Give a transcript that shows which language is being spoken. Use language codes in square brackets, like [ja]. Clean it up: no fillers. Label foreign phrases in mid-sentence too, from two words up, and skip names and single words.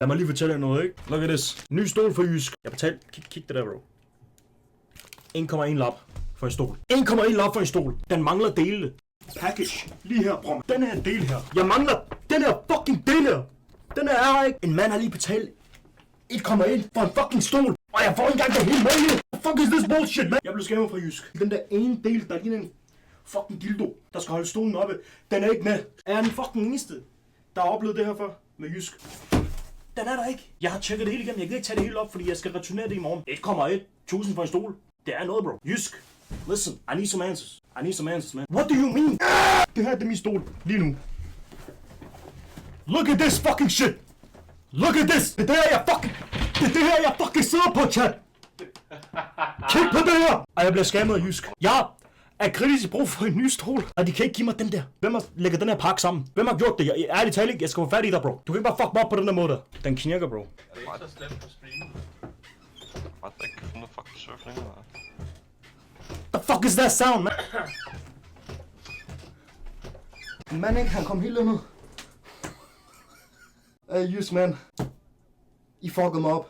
[da] Lad mig lige fortælle jer noget, ikke? [en] Look at this. [da] Ny stol for Jysk. Jeg betalte. Kig det der, bro. 1,1 lap for en stol. 1,1 lap for en stol. Den mangler dele. Package. Lige her, bro. Den her del her. Jeg mangler den her fucking del her. Den her er ikke. En mand har lige betalt 1,1 for en fucking stol. Og jeg får ikke engang det hele med. [en] What the fuck is this bullshit, man? [da] Jeg blev skæmmet fra Jysk. Den der ene del, der ligner en fucking dildo, der skal holde stolen oppe. Den er ikke med. Er jeg den fucking eneste, der har oplevet det her før med Jysk? Den er der ikke. Jeg har tjekket det hele igennem. Jeg kan ikke tage det hele op, fordi jeg skal returnere det i morgen. 1,1 for en stol. Det er noget, bro. Jysk. [en] Listen, I need some answers. I need some answers, man. What do you mean? [da] Det her er min stol lige nu. [en] Look at this fucking shit. Look at this. [da] Det er det her, jeg fucking sidder på, chat. Kig på det her. Og jeg bliver skammet af Jysk. Jeg er kritisk brug for en ny stol. Og de kan ikke give mig den der. Hvem har lægget den her pakke sammen? Hvem har gjort det? Jeg ærligt talt ikke. Jeg skal få fat i dig, bro. Du kan ikke bare fuck mig op på den der måde der. Den knirker, bro. Er det ikke så slemt på streamen? [en] What the fuck [da] du surfer længere? [en] The fuck is that sound, man? [da] Man ikke, han kom helt ned. Jysk, man. I fuckede mig op.